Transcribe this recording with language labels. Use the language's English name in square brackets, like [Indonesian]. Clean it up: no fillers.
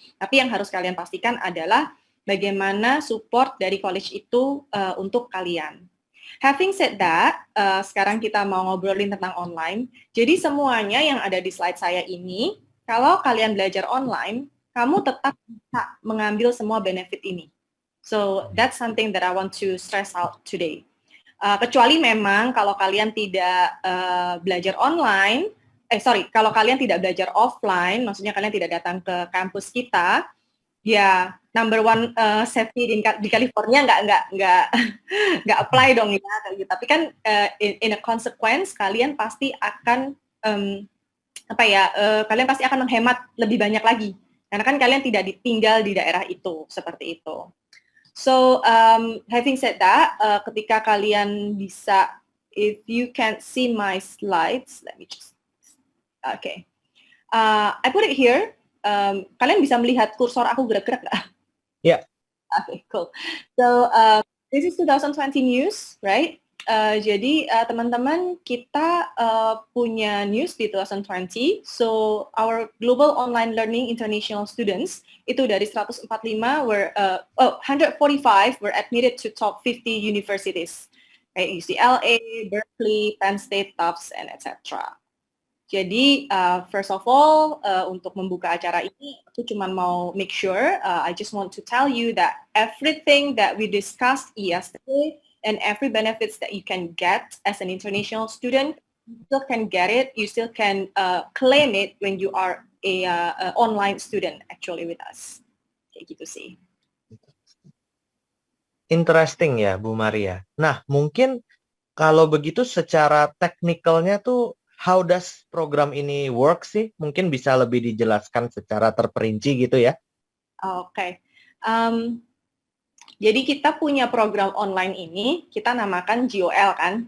[Indonesian] Tapi yang harus kalian pastikan adalah bagaimana support dari college itu untuk kalian. [English] Having said that, [Indonesian] sekarang kita mau ngobrolin tentang online. Jadi semuanya yang ada di slide saya ini, kalau kalian belajar online, kamu tetap bisa mengambil semua benefit ini. [English] So that's something that I want to stress out today. [Indonesian] Kecuali memang kalau kalian tidak belajar online, kalau kalian tidak belajar offline, maksudnya kalian tidak datang ke kampus kita, ya, [English] number 1 safety [Indonesian] di California nggak apply dong ya. Tapi kan [English] in a consequence [Indonesian] kalian pasti akan kalian pasti akan menghemat lebih banyak lagi karena kan kalian tidak tinggal di daerah itu seperti itu. [English] So having said that, [Indonesian] ketika kalian bisa, [English] if you can see my slides, let me just, okay, I put it here. [Indonesian] Kalian bisa melihat kursor aku gerak-gerak nggak? [English] Yeah. Okay, cool. So this is 2020 news, right? [Indonesian] Jadi teman-teman kita punya news di 2020. [English] So our global online learning international students [Indonesian] itu dari [English] 145 145 were admitted to top 50 universities, [Indonesian] kayak [English] UCLA, Berkeley, Penn State, Tufts, and etc. [Indonesian] Jadi, [English] first of all, [Indonesian] untuk membuka acara ini, aku cuma mau [English] make sure, I just want to tell you that everything that we discussed yesterday and every benefits that you can get as an international student, you still can get it, you still can claim it when you are a online student actually with us. [Indonesian] Kayak gitu sih. Interesting ya, Bu Maria. Nah, mungkin kalau begitu secara teknikalnya tuh, [English] how does [Indonesian] program ini work sih? Mungkin bisa lebih dijelaskan secara terperinci gitu ya? Oke. Jadi kita punya program online ini, kita namakan GOL kan.